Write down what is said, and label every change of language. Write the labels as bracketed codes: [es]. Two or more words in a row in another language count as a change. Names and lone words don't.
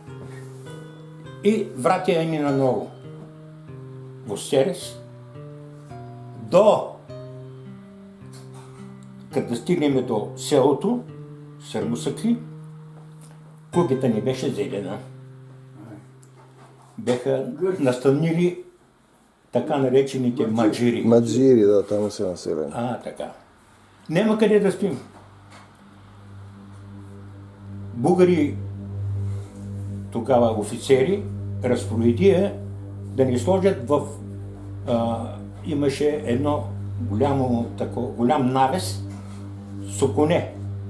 [mk] И вратија ми на ново во Серес до кога стигнеме до селото Срмусакли, куќата ни беше зелена. [bg] Беха настанили така наречените маджири. [mk] Маджири, да, таму се населени. Така. [bg] Нема къде да спим. Бугари, тогава офицери, разпоредија да ни сложат в... [mk] имаше едно голям навес со коне.